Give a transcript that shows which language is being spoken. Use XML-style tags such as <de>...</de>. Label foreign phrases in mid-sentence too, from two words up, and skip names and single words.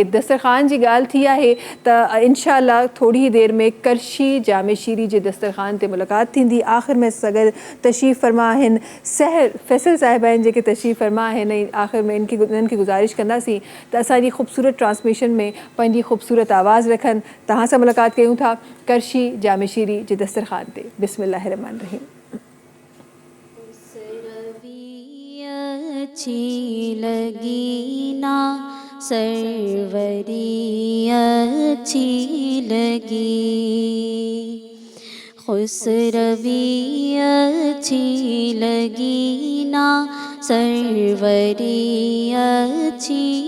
<sd>दस्तरख़ान जी ॻाल्हि थी आहे त इंशाअल्लाह थोरी ई देरि में करशी जामे शीरी जे दस्तरख़ान ते मुलाक़ात थींदी. आख़िर में सगल तशरीफ़ फरमा आहिनि सहर फैसल साहिब आहिनि जेके तशरीफ़ फरमा आहिनि ऐं आख़िर में इन्हनि खे गुज़ारिश कंदासीं त असांजी ख़ूबसूरत ट्रांसमिशन में पंहिंजी ख़ूबसूरत आवाज़ रखनि. तव्हां सां मुलाक़ात कयूं था करशी जामे शीरी जे दस्तरख़ान ते.</sd> <ar>بسم الله الرحمن الرحيم.</ar> <ur>اچھی لگی نا سروری اچھی لگی, خسروی اچھی لگی نا سروری اچھی</ur>